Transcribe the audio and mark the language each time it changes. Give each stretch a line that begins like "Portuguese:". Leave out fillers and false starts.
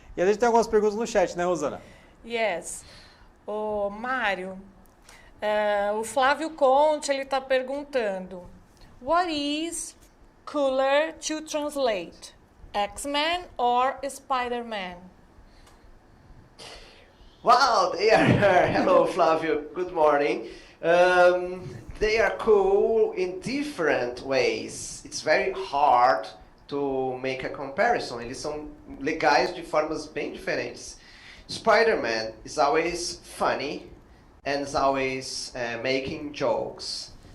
Portuguese: E a gente tem algumas perguntas no chat, né, Rosana?
English: Yes.
Portuguese: O Mário, o Flávio Conte, ele está perguntando,
English: what is cooler to translate, X-Men or Spider-Man? Wow, they are, hello Flávio, good morning. They are cool in different ways. It's very hard to make a comparison.
Portuguese: Eles são legais de formas bem diferentes.
English: Spider-Man is always funny and is always making jokes.